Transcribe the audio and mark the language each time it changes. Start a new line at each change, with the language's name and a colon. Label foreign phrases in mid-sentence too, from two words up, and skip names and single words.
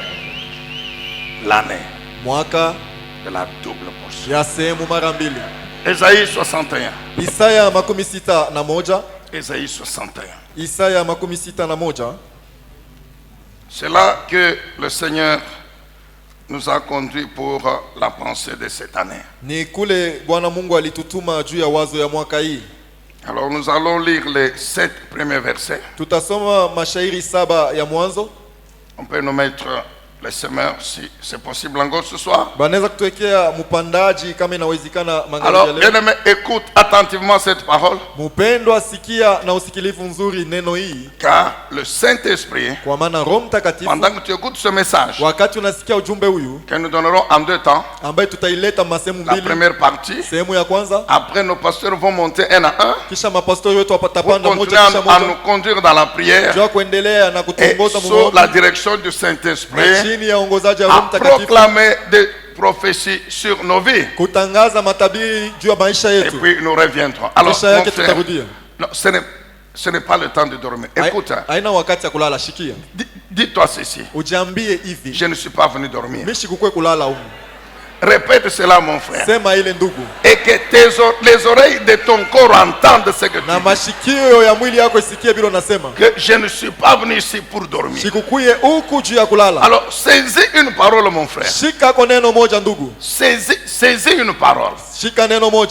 French: L'année
Swahili: Mwaka
French: de la double portion.
Swahili: ya sehemu mara mbili.
French: Ésaïe 61.
Swahili: Isaya 61.
French: Ésaïe 61.
Swahili: Isaya 61.
French: C'est là que le Seigneur nous a conduits pour la pensée de cette année.
Swahili: Ni kule Bwana Mungu alitutuma juu ya wazo ya mwaka hii.
French: Alors nous allons lire les 7 premiers versets.
Swahili: Tutasoma mashairi 7 ya mwanzo.
French: On peut nous mettre les semeurs si c'est possible encore ce soir.
Swahili: Banaweza kutuwekea mpandaji kama inawezekana magharibi
French: Alors
Swahili: ya leo.
French: bien-aimé, écoute attentivement cette parole,
Swahili: Mpendwa, sikia na usikilivu nzuri neno hii,
French: car le Saint-Esprit,
Swahili: kwa maana Roho Mtakatifu
French: pendant que tu écoutes ce message,
Swahili: wakati unasikia ujumbe huyu
French: que nous donnerons en 2 temps,
Swahili: ambaye tutaileta masehemu
French: la
Swahili: mbili.
French: première partie,
Swahili: Sehemu ya kwanza,
French: après nos pasteurs vont monter un à un,
Swahili: kisha mapastori wetu
French: pour
Swahili: watapanda
French: continuer
Swahili: moja kisha
French: à nous
Swahili: moja,
French: conduire dans la prière
Swahili: jua kuendelea na
French: et
Swahili: kutuongoza
French: sous la
Swahili: Mungu
French: direction du
Swahili: na
French: Saint-Esprit,
Swahili: chini ya uongozaji wa Roho
French: à
Swahili: Mtakatifu,
French: proclamer des prophéties sur nos vies.
Swahili: kutangaza matabiri juu ya maisha
French: Et
Swahili: yetu.
French: puis nous reviendrons. Alors,
Swahili: Kisha
French: mon
Swahili: yake
French: frère,
Swahili: tutarudia.
French: non, ce n'est pas le temps de dormir. Écoute, hein,
Swahili: Haina wakati ya kulala, shikia.
French: dis-toi ceci.
Swahili: Ujiambie hivi,
French: Je ne suis pas venu dormir.
Swahili: mimi sikukue kulala huko.
French: Répète cela, mon frère.
Swahili: Sema ile ndugu,
French: Et que les oreilles de ton corps entendent ce que tu
Swahili: na
French: dis.
Swahili: mashikio ya mwili yako isikie bila unasema.
French: Que je ne suis pas venu ici pour dormir.
Swahili: Sikukuye huku juu ya kulala.
French: Alors, saisis une parole, mon frère.
Swahili: Shika kwa neno moja ndugu.
French: Saisis une parole.
Swahili: Shika neno moja.